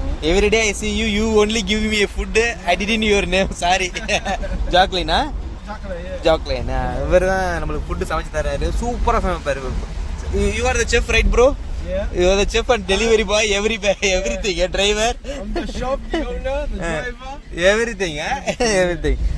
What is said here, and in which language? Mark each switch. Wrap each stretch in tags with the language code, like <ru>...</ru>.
<en>Everyday I see you, you only give me a food. I didn't your name, sorry. Jacklina?</en> <ta>ஜாக்லினா இவர் தான் நம்மளுக்கு food சமைச்சு தராரு. சூப்பராக சமைப்பார்.</ta> <en>You are the chef right bro? You are the chef and delivery boy, everything, driver. I'm the shop, the owner, the driver. Everything, everything.</en>